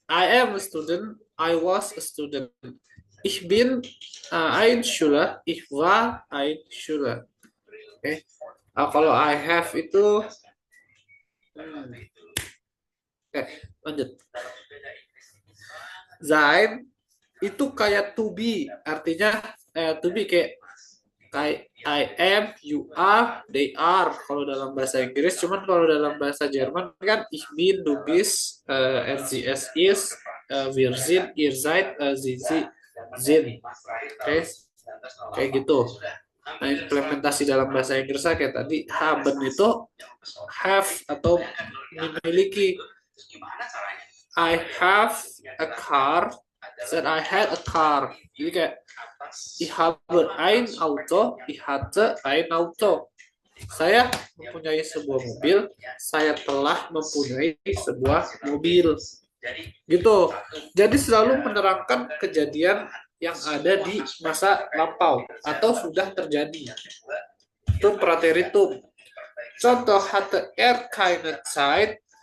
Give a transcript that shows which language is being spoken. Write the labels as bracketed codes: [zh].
[en] I am a student, I was a student. [de] Ich bin ein Schüler, ich war ein Schüler. [id] Oke. Kalau [en] I have [id] itu oke, lanjut. Sein itu kayak [en] to be, [id] artinya to be kayak [en] I am, you are, they are [id] kalau dalam bahasa Inggris. Cuman kalau dalam bahasa Jerman kan [de] ich bin, du bist, sie, es ist, wir sind, ihr seid, sie sind. [id] Oke, kayak gitu. Nah, implementasi dalam bahasa Inggris kayak tadi haben itu have atau memiliki. [en] I have a car, said I had a car. [id] Jadi kayak [de] ich habe ein Auto, ich hatte ein Auto. [id] Saya mempunyai sebuah mobil, saya telah mempunyai sebuah mobil. Gitu. Jadi selalu menerangkan kejadian yang ada di masa lampau atau sudah terjadi. Itu prateritum. Contoh [de] hatte keine Zeit.